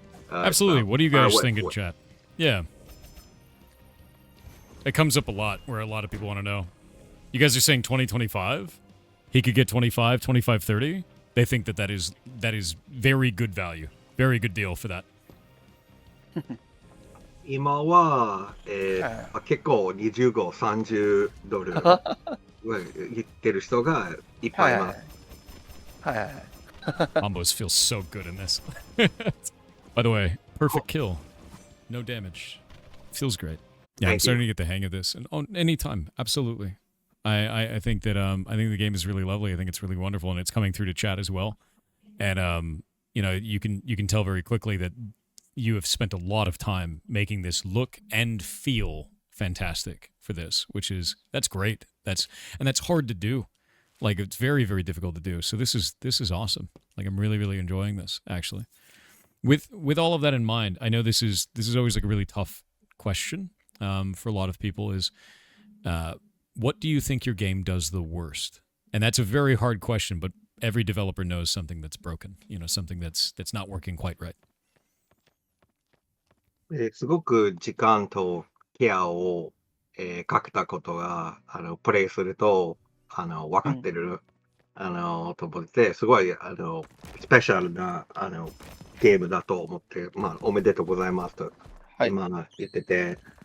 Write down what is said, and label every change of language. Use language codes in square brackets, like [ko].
[en] Absolutely. What do you guys think in chat? Yeah. It comes up a lot where a lot of people want to know. You guys are saying 2025? He could get 25, 30? They think that is very good value. Very good deal for that. [ja] 今は、結構25、30ドル言ってる人がいっぱいいます。 [en] Ambos feels so good in this. By the way, perfect kill. No damage. Feels great. Yeah, I'm starting to get the hang of this. And anytime, absolutely. I think that I think the game is really lovely. I think it's really wonderful, and it's coming through to chat as well. And you can tell very quickly that you have spent a lot of time making this look and feel fantastic for this, that's great. That's hard to do. Like, it's very, very difficult to do. So this is awesome. Like, I'm really, really enjoying this, actually. With all of that in mind, I know this is always like a really tough question for a lot of people is, what do you think your game does the worst? And that's a very hard question, but every developer knows something that's broken, something that's not working quite right. [ja] すごく時間とケアを、かけたことが、プレイすると、分かってる、と思って、すごい、スペシャルな、ゲームだと思って、まあ、おめでとうございますと、今言ってて、